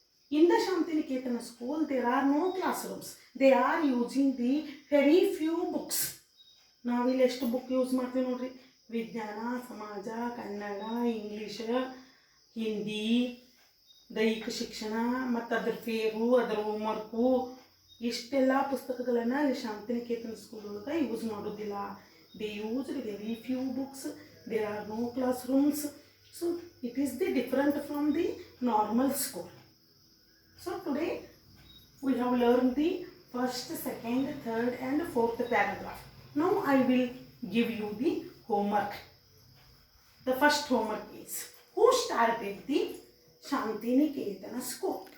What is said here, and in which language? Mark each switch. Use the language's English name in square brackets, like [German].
[English] In the Shantiniketan school, there are no classrooms. They are using the very few books. [Kannada] ನಾವಿಲ್ಲಿ ಎಷ್ಟು book use ಮಾಡ್ತೀವಿ ನೋಡ್ರಿ. ವಿಜ್ಞಾನ, ಸಮಾಜ, ಕನ್ನಡ, ಇಂಗ್ಲೀಷ್, ಹಿಂದಿ, ದೈಹಿಕ ಶಿಕ್ಷಣ ಮತ್ತು ಅದರ ಫೇರು, ಅದರ ಹೋಮ್ವರ್ಕು, ಇಷ್ಟೆಲ್ಲ ಪುಸ್ತಕಗಳನ್ನು ಅಲ್ಲಿ ಶಾಂತಿನಿಕೇತನ ಸ್ಕೂಲ್ ಒಳಗೆ ಯೂಸ್ ಮಾಡೋದಿಲ್ಲ. [English] They use very few books. There are no classrooms. So it is the different from the normal school. So today we have learned the first, second, third and fourth paragraph. Now I will give you the homework. The first homework is, who started the Shantiniketan school?